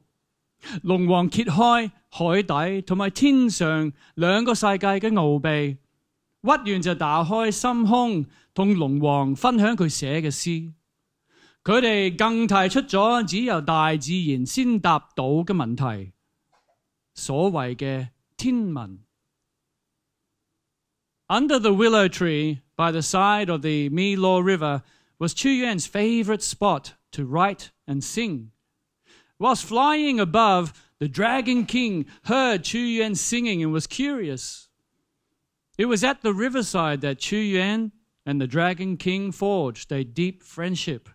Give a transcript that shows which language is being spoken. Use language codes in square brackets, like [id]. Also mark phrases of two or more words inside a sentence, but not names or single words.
[yue] 龍王揭開海底同埋天上兩個世界嘅奧秘，屈原就打開心胸同龍王分享佢寫嘅詩。佢哋更提出咗只有大自然先答到嘅問題，所謂嘅天文。 [en] Under the willow tree by the side of the Milo River was Qu Yuan's favorite spot to write and sing. Whilst flying above, the Dragon King heard Qu Yuan singing and was curious. It was at the riverside that Qu Yuan and the Dragon King forged a deep friendship.